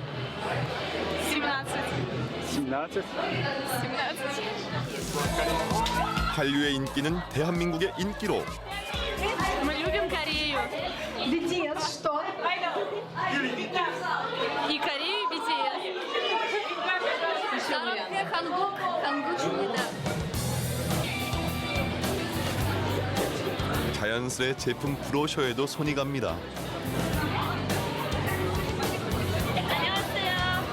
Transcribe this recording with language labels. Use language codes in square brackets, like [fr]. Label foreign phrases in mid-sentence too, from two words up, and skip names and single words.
[ko] 17. 17. 17. 한류의 인기는 대한민국의 인기로. [ru] Мы любим Корею. BTS что? И Корею, и BTS. [ko] 사랑해 한국, 한국입니다. 자연스레 제품 브로셔에도 손이 갑니다. 안녕하세요.